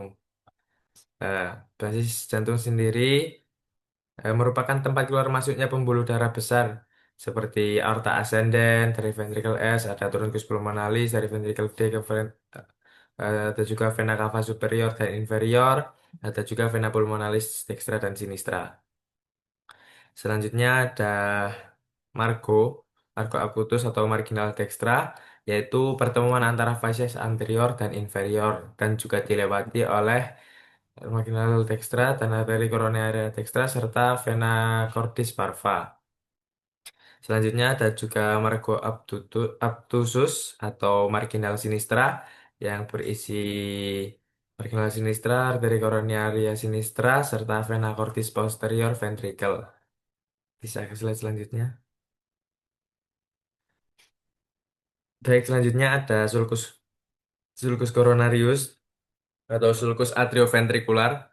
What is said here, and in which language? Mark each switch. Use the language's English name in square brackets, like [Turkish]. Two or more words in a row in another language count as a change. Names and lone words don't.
[Indonesian] Eh, Basis jantung sendiri merupakan tempat keluar masuknya pembuluh darah besar seperti aorta ascendens dari ventricle S, ada truncus pulmonalis dari ventricle D ada juga vena cava superior dan inferior, ada juga vena pulmonalis dextra dan sinistra. Selanjutnya ada margo, margo acutus atau marginal dextra, yaitu pertemuan antara facies anterior dan inferior dan juga dilewati oleh marginal dextra dan arteri koronaria dextra serta vena cordis parva. Selanjutnya ada juga margo obtusus atau marginal sinistra yang berisi marginal sinistra, arteri koronaria sinistra serta vena cordis posterior ventricle. Bisa ke slide selanjutnya. Baik, selanjutnya ada sulcus sulcus coronarius atau sulcus atrioventrikular.